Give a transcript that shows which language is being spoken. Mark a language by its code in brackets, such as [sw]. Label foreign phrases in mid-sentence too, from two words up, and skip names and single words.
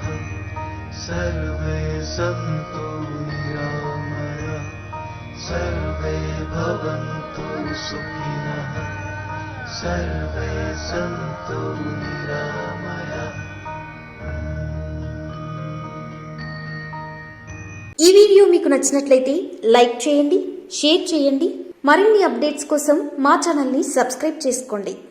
[sa] सर्वे सन्तु निरामयाः, सर्वे भवन्तु सुखिनः, सर्वे सन्तु निरामयाः। [te] ఈ వీడియో మీకు నచ్చినట్లయితే లైక్ చేయండి, షేర్ చేయండి. మరిన్ని అప్డేట్స్ కోసం మా ఛానల్ ని సబ్స్క్రైబ్ చేసుకోండి.